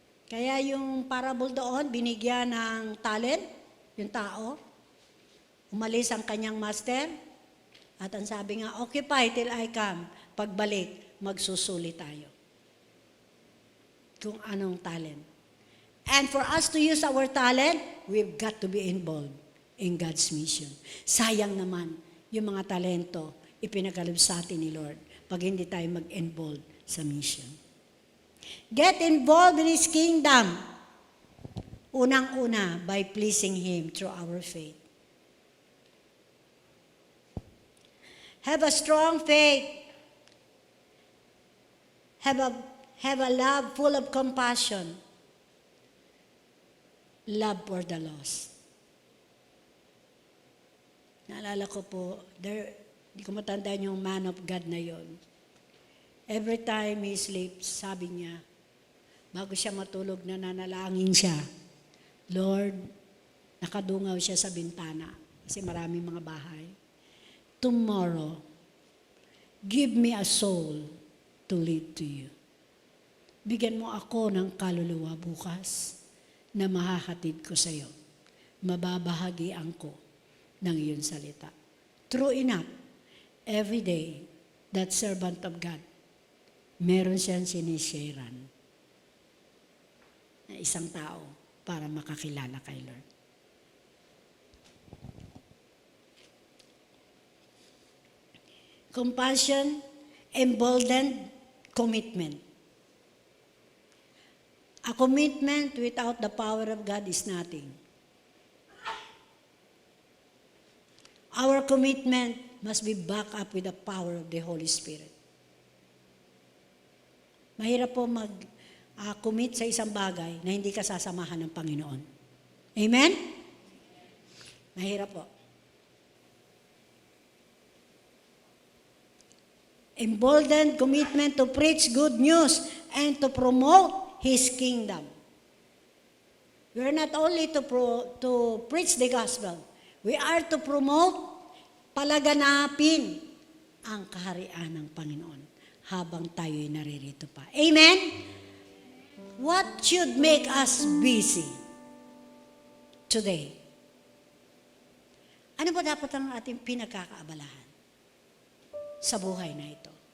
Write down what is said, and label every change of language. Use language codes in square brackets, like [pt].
[tl] Kaya yung parable doon, binigyan ng talent, yung tao, umalis ang kanyang master, at ang sabi nga, [en] occupy till I come. [tl] Pagbalik, magsusuli tayo. Kung anong talent. [en] And for us to use our talent, we've got to be involved in God's mission. [tl] Sayang naman, yung mga talento, ipinagkaloob sa atin ni Lord, pag hindi tayo mag-involve sa mission. [en] Get involved in His kingdom. [tl] Unang-una, [en] by pleasing Him through our faith. Have a strong faith. Have a love full of compassion. Love for the lost. [tl] Naalala ko po, hindi ko matandaan yung man of God na yon. [en] Every time he sleeps, [tl] sabi niya, bago siya matulog, nananalangin siya. Lord, nakadungaw siya sa bintana kasi maraming mga bahay. [en] Tomorrow, give me a soul to lead to you. [tl] Bigyan mo ako ng kaluluwa bukas na mahahatid ko sa iyo. Mababahagian ko ng iyong salita. [en] True enough, every day, that servant of God, [tl] meron siyang sinisharean na isang tao para makakilala kay Lord. [en] Compassion, emboldened, commitment. A commitment without the power of God is nothing. Our commitment must be backed up with the power of the Holy Spirit. [tl] Mahirap po mag-commit sa isang bagay na hindi ka sasamahan ng Panginoon. Amen? Mahirap po. [en] Emboldened commitment to preach good news and to promote His kingdom. We are not only to preach the gospel, we are to promote, [tl] palaganapin ang kaharian ng Panginoon habang tayo'y naririto pa. [en] Amen? What should make us busy today? [tl] Ano ba dapat ang ating pinagkakaabalahan sa buhay na ito?